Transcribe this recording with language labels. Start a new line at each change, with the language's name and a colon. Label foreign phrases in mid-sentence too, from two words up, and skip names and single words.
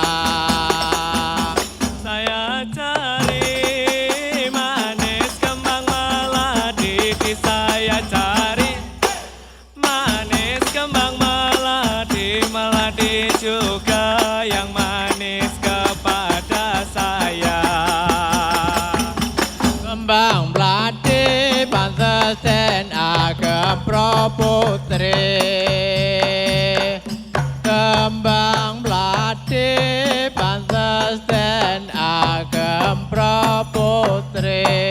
Indonesian: Saya cari manis kembang melati, saya cari manis kembang melati, melati juga yang manis kepada saya.
Javanese: Kembang melati pantes den agem proputri. Kembang melati pantes den agem proputri.